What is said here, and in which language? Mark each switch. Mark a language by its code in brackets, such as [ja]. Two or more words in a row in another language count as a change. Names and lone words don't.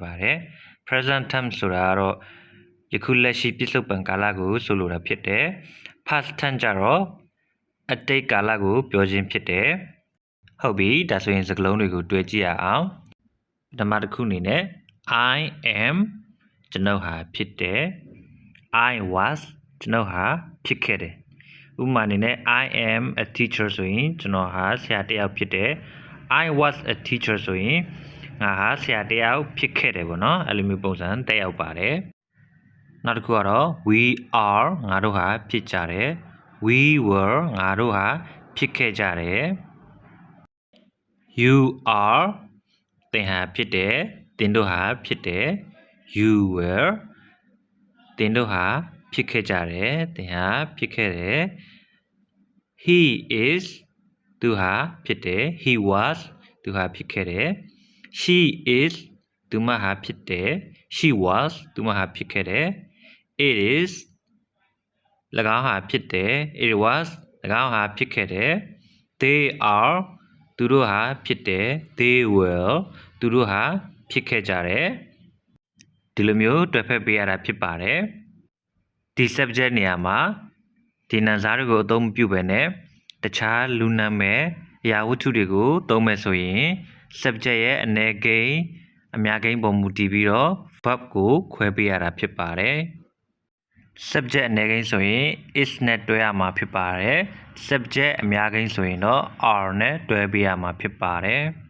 [my] ပါတယ် [en] present tense [my] ဆိုတာကတော့ယခုလက်ရှိပြစ္ဆုတ်ပံကာလကိုဆိုလိုတာဖြစ်တယ် [en] past tense [my] ကြတော့အတိတ်ကာလကိုပြောခြင်းဖြစ် တယ်ဟုတ်ပြီဒါဆိုရင်စကားလုံးတွေကိုတွေ့ကြည့်ရအောင်ပထမတစ်ခုအနေနဲ့ [en] I am [my] ကျွန်တော်ဟာ ဖြစ်တယ် [en] I was [my] ကျွန်တော်ဟာဖြစ်ခဲ့တယ်ဥပမာအနေနဲ့ [en] I am a teacher [my] ဆိုရင်ကျွန်တော်ဟာဆရာတစ်ယောက်ဖြစ်တယ် [en] I was a teacher [my] ဆိုရင်ငါဟာဆရာတစ်ယောက်ဖြစ်ခဲ့တယ်ပေါ့နော်အဲ့လိုမျိုးပုံစံတက်ရောက်ပါတယ်နောက်တစ်ခုကတော့ [en] we are [my] ငါတို့ဟာဖြစ်ကြတယ် [en] we were [my] ငါတို့ဟာဖြစ်ခဲ့ကြတယ် [en] you are [my] သင်ဟာဖြစ်တယ်သင်တို့ဟာဖြစ်တယ် [en] you were [my] သင်တို့ဟာဖြစ်ခဲ့ကြတယ်သင်ဟာဖြစ်ခဲ့တယ် [en] he is [my] သူဟာဖြစ်တယ် [en] he was [my] သူဟာဖြစ်ခဲ့တယ် she is သူမဟာဖြစ်တယ် [en] she was [my] သူမဟာဖြစ်ခဲ့တယ် [en] it is [my] ၎င်းဟာဖြစ်တယ် [en] it was [my] ၎င်းဟာဖြစ်ခဲ့တယ် [en] they are [my] သူ တို့ဟာဖြစ်တယ် [en] they will [my] သူတို့ဟာဖြစ်ခဲ့ကြတယ်ဒီလိုမျိုးတွဲဖက်ပေးရတာဖြစ်ပါတယ် ဒီ subject နေရာမှာဒီနာမ်စားတွေကိုအသုံးမပြုဘဲနဲ့တခြားလူနာမည်အရာဝတ္ထုတွေကိုသုံးမယ်ဆိုရင် subject ရဲ့အနည်းကိန်းအများကိန်းပုံမူတည်ပြီးတော့ verb ကိုခွဲပေးရတာဖြစ်ပါတယ် subject အနည်းကိန်းဆိုရင် is နဲ့တွဲရမှာဖြစ်ပါတယ် subject အများကိန်းဆိုရင်တော့ are နဲ့တွဲပေးရမှာဖြစ်ပါတယ်